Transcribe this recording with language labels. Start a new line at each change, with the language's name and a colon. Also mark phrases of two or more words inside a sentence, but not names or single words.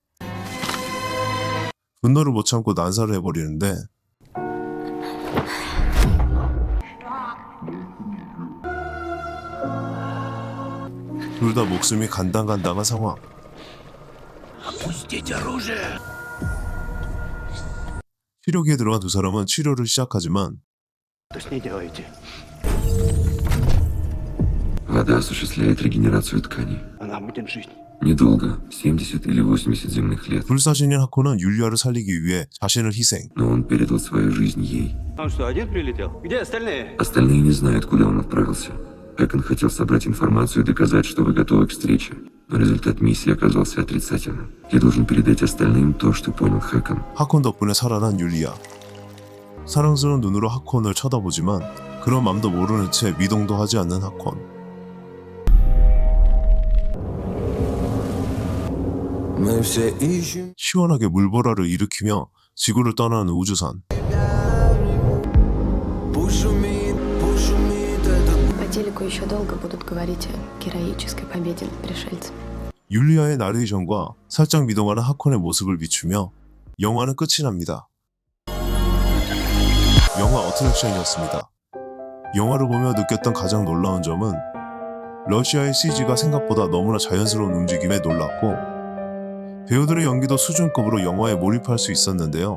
Korean: 분노를 못 참고 난사를 해버리는데 둘 다 목숨이 간당간당한 상황. 치료기에 들어간 두 사람은 치료를 시작하지만
Russian: Вода осуществляет регенерацию тканей. Она будет жить. Недолго, 70 или 80 земных лет.
Korean: 불사신인 하코는 율리아를 살리기 위해 자신을 희생.
Russian: Но он передал свою жизнь ей. Он что, один прилетел? Где остальные? Остальные не знают, куда он отправился. Хэкон хотел собрать информацию и доказать, что вы готовы к встрече. Но результат миссии оказался отрицательным. Я должен передать остальным то, что понял Хэкон.
Korean: 하콘 덕분에 살아난 율리아. 사랑스러운 눈으로 하콘을 쳐다보지만 그런 맘도 모르는 채 미동도 하지 않는 하콘. 시원하게 물보라를 일으키며 지구를 떠나는 우주선.
Russian: По телеку еще долго будут говорить о героической победе над пришельцами.
Korean: 율리아의 나레이션과 살짝 미동하는 하콘의 모습을 비추며 영화는 끝이 납니다. 영화 어트랙션이었습니다. 영화를 보며 느꼈던 가장 놀라운 점은 러시아의 CG가 생각보다 너무나 자연스러운 움직임에 놀랐고 배우들의 연기도 수준급으로 영화에 몰입할 수 있었는데요.